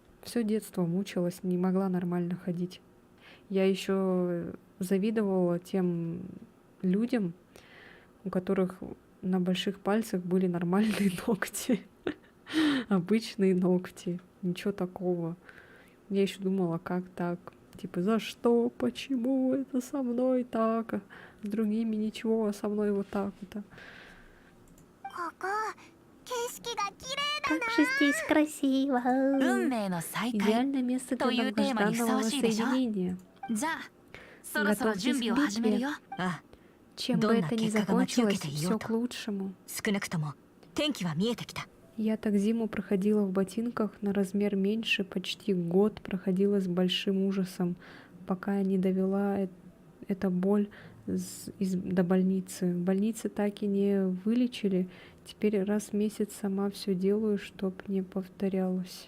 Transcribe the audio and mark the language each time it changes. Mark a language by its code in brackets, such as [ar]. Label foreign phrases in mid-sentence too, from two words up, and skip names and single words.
[ru] все детство мучилась, не могла нормально ходить. Я еще завидовала тем людям, у которых на больших пальцах были нормальные ногти. Обычные ногти. Ничего такого. Я еще думала, как так? Типа, за что? Почему это со мной так? А с другими ничего, а со мной вот так вот. [ja] ここ景色が綺麗だ [ru] Как же здесь красиво. [ja] 運命の再会 [ru] Идеальное место для [ja] というテーマにふさ [ru] долгожданного [ja] わしいでしょ [ru] воссоединения. [ja] じゃあそろそろ準備を始めるよあ [ru] Чем бы [ja] どんな [ru] это ни [ja] 結果が待ち受け [ru] закончилось, [ja] ていよ [ru] все [ja] うと。 [ru] к лучшему. [ja] 少なくとも天気は見えてきた。 [ru] Я так зиму проходила в ботинках на размер меньше, почти год проходила с большим ужасом, пока не довела эта боль до больницы. В больнице так и не вылечили. Теперь раз в месяц сама все делаю, чтоб не повторялось.